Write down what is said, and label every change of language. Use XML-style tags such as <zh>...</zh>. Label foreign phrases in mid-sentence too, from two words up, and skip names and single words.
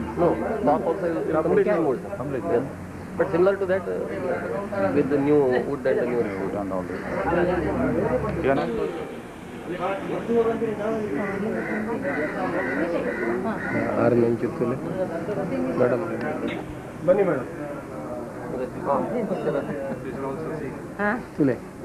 <en>No, top also will be completely removed. Completely. Yes. But similar to that, with the new wood and the new Wood and all this. You are not Madam.</en> <kn>ಬನ್ನಿ ಮೇಡಮ್. Sule.</kn>